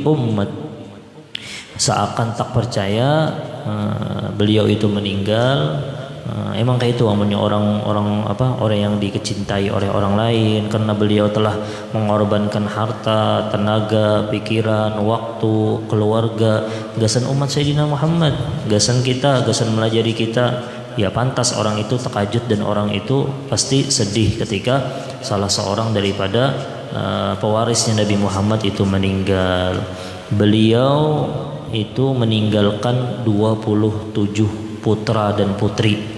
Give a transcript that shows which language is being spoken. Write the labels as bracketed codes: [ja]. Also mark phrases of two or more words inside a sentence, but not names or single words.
[id] Umat seakan tak percaya beliau itu meninggal. Emang kayak itu namanya orang yang dikecintai oleh orang lain, karena beliau telah mengorbankan harta, tenaga, pikiran, waktu, keluarga, gasan umat Sayyidina Muhammad, [bjn] gasan kita, gasan melajari kita. [id] Ya pantas orang itu terkajut dan orang itu pasti sedih ketika salah seorang daripada pewarisnya Nabi Muhammad itu meninggal. Beliau itu meninggalkan 27 putra dan putri.